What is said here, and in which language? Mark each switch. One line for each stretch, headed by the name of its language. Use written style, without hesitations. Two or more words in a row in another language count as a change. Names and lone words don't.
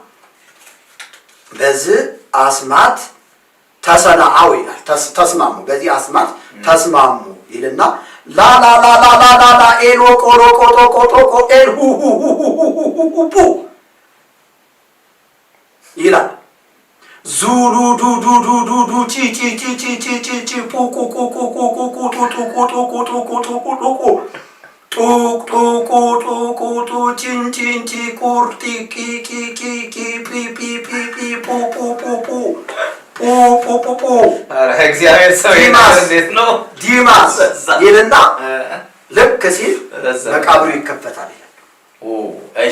Amharic: በዚህ አስማት ተሰናአው ይላል። ተስማሙ፣ በዚህ አስማት ተስማሙ ይልና ላላላላላላ ኤሎ ቆሎ ቆጦ ቆጦ ቆኤል ሁሁሁሁሁሁ ይላል። ዙሉ ዱ ዱ ዱ ዱ ዱ ቺ ቺ ቺ ቺ ቺ ቺ ቺ ፑ ቁ ቁ ቁ ቁ ቁ ቁ ጡ ጡ ቁ ጡ ቁ ጡ ቁ ጡ ቁ ጡ ቁ ጡ ጡ ቁ ጡ ቁ ጡ ቺን ቺን ቺ ቁር ቲ ቂ ቂ ቂ ቂ ፒ ፒ ፒ ፒ ፑ ፑ ፑ ፑ ፑ ፑ ፑ ፑ እግዚአብሔር ሰው እንዴት ነው ዲማስ ይልና ልክ ሲል መቃብሩ ይከፈታል ይላል። እሺ